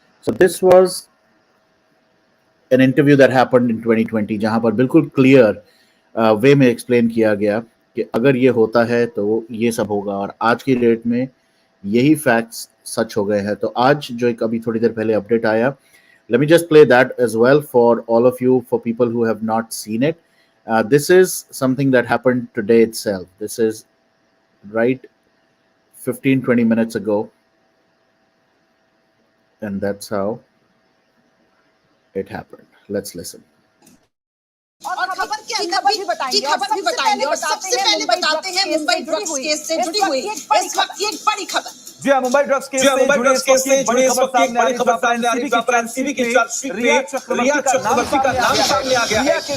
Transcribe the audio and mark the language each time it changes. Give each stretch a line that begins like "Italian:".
English: So this was an interview that happened in 2020,
Hindi: जहां पर बिल्कुल क्लियर वे में एक्सप्लेन किया गया कि अगर ये होता है तो ये सब होगा, और आज की डेट में यही फैक्ट्स सच हो गए हैं. तो आज जो एक अभी थोड़ी देर पहले अपडेट आया,
English: let me just play that as well for all of you, for people who have not seen it. This is something that happened today itself. This is right 15-20 minutes ago, and that's how it happened. Let's listen.
Hindi: और खबर के अंदर भी बताएंगे और सबसे पहले बताते हैं मुंबई ड्रग्स केस से जुड़ी हुई इस वक्त एक बड़ी खबर. जी हां, मुंबई ड्रग्स केस से जुड़ी इस वक्त एक बड़ी खबर सामने आ रही है. एनसीबी के चार्जशीट में रिया चक्रवर्ती का नाम सामने आ गया है.